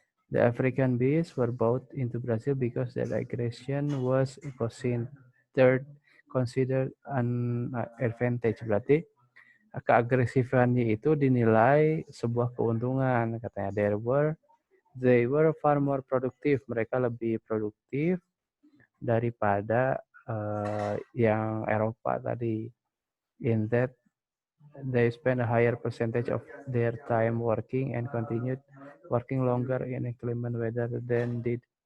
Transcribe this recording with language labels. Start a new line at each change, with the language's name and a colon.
English: The African bees were brought into Brazil because their aggression was considered an advantage.
Indonesian: Berarti keagresifannya itu dinilai sebuah keuntungan. Katanya
English: they were far more productive.
Indonesian: Mereka lebih produktif daripada yang Eropa tadi.
English: In that they spend a higher percentage of their time working and continued working longer in inclement weather than did.